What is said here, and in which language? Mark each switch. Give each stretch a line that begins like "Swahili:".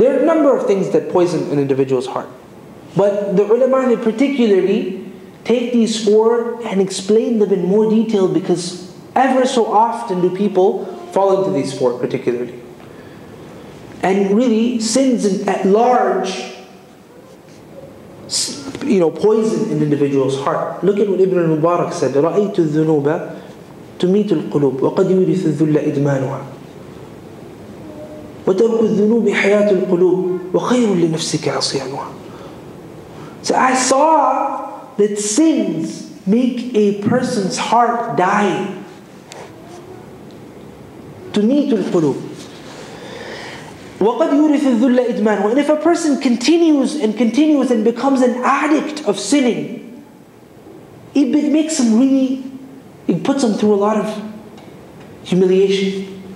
English: There are a number of things that poison an individual's heart. But the ulama, they particularly take these four and explain them in more detail, because ever so often do people fall into these four particularly. And really, sins at large, poison an individual's heart. Look at what Ibn al-Mubarak said,
Arabic: رَأَيْتُ الذُّنُوبَ تُمِيتُ الْقُلُوبِ وَقَدْ يُورِثُ الذُّلَّ إِدْمَانُهَا وَتَرْكُ الذُّنُوبِ حَيَاةُ الْقُلُوبِ وَخَيْرٌ لِنَفْسِكَ عَصِيَانُهَا.
English: So I saw that sins make a person's heart die.
Arabic: تُمِيتُ الْقُلُوبِ وَقَدْ يُورِثُ الذُّلَّ إِدْمَانُهَا.
English: And if a person continues and becomes an addict of sinning, it makes him really, it puts him through a lot of humiliation.